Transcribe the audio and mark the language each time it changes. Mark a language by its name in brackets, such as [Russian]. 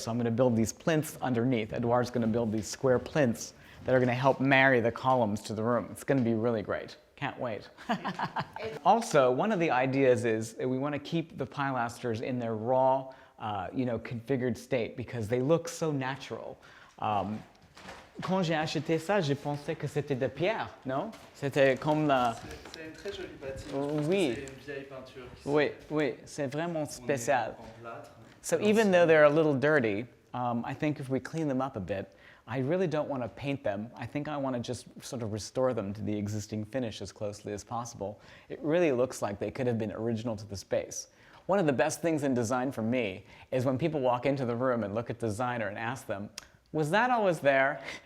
[English] So I'm going to build these plinths underneath. Edouard's going to build these square plinths that are going to help marry the columns to the room. It's going to be really great. Can't wait. Also, one of the ideas is that we want to keep the pilasters in their raw, configured state because they look so natural. [French] Quand j'ai acheté ça, j'ai pensé que c'était de pierre, non? C'était comme la... C'est une très jolie bâtisse. Oui. C'est une vieille peinture qui Oui, c'est vraiment spécial. en plâtre. [English] So even though they're a little dirty, I think if we clean them up a bit, I really don't want to paint them. I think I want to just sort of restore them to the existing finish as closely as possible. It really looks like they could have been original to the space. One of the best things in design for me is when people walk into the room and look at the designer and ask them, was that always there?